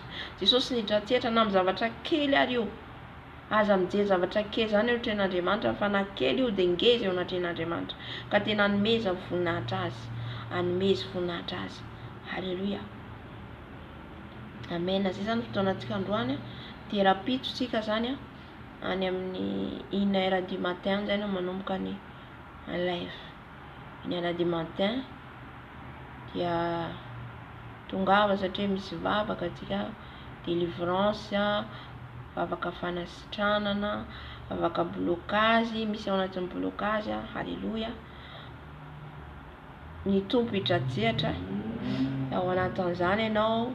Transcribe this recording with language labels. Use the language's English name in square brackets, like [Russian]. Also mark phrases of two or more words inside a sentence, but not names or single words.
[Malagasy] Jesosy niditra tsehatra na amin'ny zavatra kely ary io. Aza mijery zavatra kely zany eo tren'Andriamanitra, fa na kely io dia ngeza eo anatren'Andriamanitra, ka tena anomeza voninahitra azy, anomeza voninahitra azy. Halleluja. Amen. Zay zany fotoanantsika androany. Dia rapitsontsika zany any amin'ny [French] 1h du matin [Malagasy] zany manomboka ny live. [French] 1h du matin [Malagasy] dia tongava satria misy vavaka atsika, délivrance, vavaka fanasitranana, vavaka blocage, misy ao anatin'ny blocage. Halleluja. Ny tompo hidratsehatra ao anatin'izany ianao.